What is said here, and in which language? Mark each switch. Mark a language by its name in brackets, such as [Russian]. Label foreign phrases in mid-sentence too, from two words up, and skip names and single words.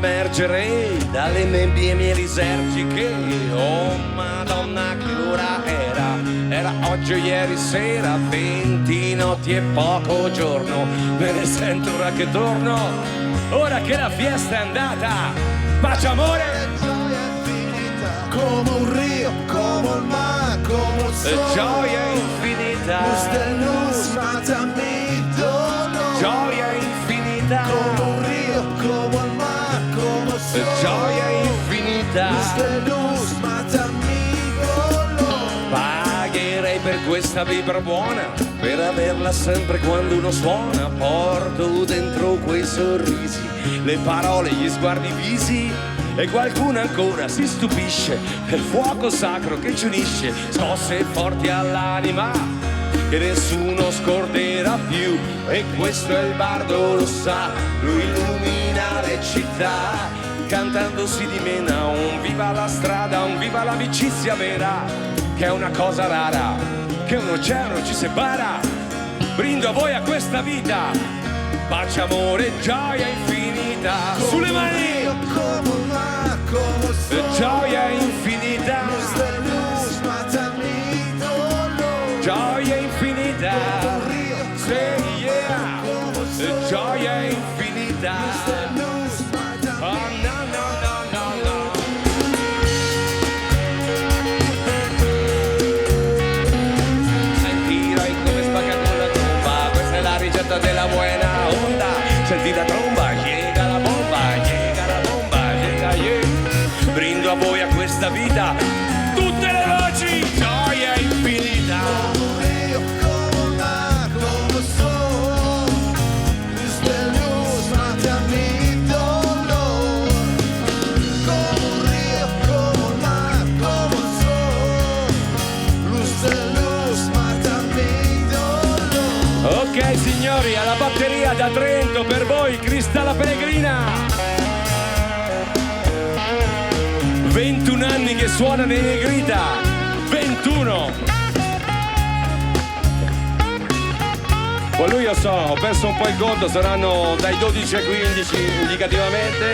[Italian] accorgerei dalle nebbie mie risergi che, oh madonna che ora era oggi o ieri sera, 20 notti e poco giorno, me ne sento ora che torno, ora che la fiesta è andata, pace amore, come un rio, come un mare, come un sole, gioia infinita, [Spanish] luz de luz, mátame dolor, [Italian] gioia infinita, come un rio, come un mare, come un sole, gioia infinita, [Spanish] luz de luz, mátame dolor. [Italian] pagherei per questa vibra buona, per averla sempre quando uno suona, porto dentro quei sorrisi, le parole, gli sguardi visi, e qualcuno ancora si stupisce del fuoco sacro che ci unisce, scosse forti all'anima che nessuno scorderà più, e questo è il bardo, lo sa, lui illumina le città, cantando si dimena un viva la strada, un viva l'amicizia vera, che è una cosa rara, che un oceano ci separa, brindo a voi a questa vita, pace, amore, gioia infinita, sulle mani, [Spanish] Como un mar, como un sol, [Italian] gioia infinita, [Spanish] luz de luz, mátame dolor. [Italian] gioia infinita, [English] say yeah, [Italian] gioia infinita, oh no no no no no. Sentirai come spacca con la tromba, questa è la ricetta della [Spanish] buena onda, [Italian] senti la tromba, [Spanish] llega la bomba, llega la bomba, llega yeah. [Italian] Brindo a voi a questa vita, tutte le voci, gioia infinita. [Spanish] Como un río, como un mar, como un sol, luz de luz, mátame dolor. Como un río, como un mar, como un sol, luz de luz, mátame dolor. [Italian] Ok signori, alla batteria da Trento per voi Cristalla Pellegrina. 21 anni che suona nei Negrita, 21. Con lui io ho perso un po' il conto, saranno dai 12 ai 15 indicativamente.